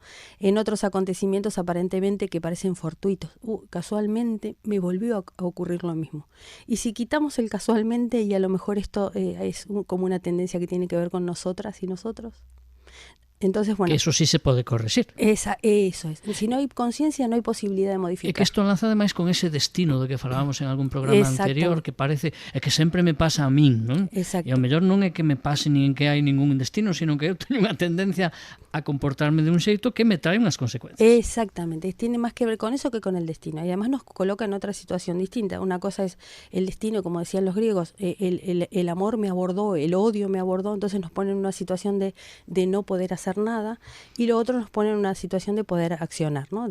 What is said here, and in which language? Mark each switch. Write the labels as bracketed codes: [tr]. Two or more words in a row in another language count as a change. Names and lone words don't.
[es] En otros acontecimientos aparentemente que parecen fortuitos. Casualmente me volvió a ocurrir lo mismo. Y si quitamos el casualmente, y a lo mejor esto es como una tendencia que tiene que ver con nosotras y nosotros. Entonces, bueno, que eso sí se pode corregir. Eso es. Si no hay conciencia, no hay posibilidad de modificar. [gl] É que isto enlaza ademais con ese destino do que falábamos en algún programa anterior, que parece é que sempre me pasa a min, non? Exacto. E ao mellor non é que me pase nin que hai ningún destino, sino que eu teño unha tendencia a comportarme de un xeito que me trae unhas consecuencias. [es] Exactamente, tiene más que ver con eso que con el destino. Y además nos coloca en otra situación distinta. Una cosa es el destino, como decían los griegos, el amor me abordó, el odio me abordó, entonces nos pone en una situación de no poder hacer nada, y lo otro nos pone en una situación de poder accionar, ¿no?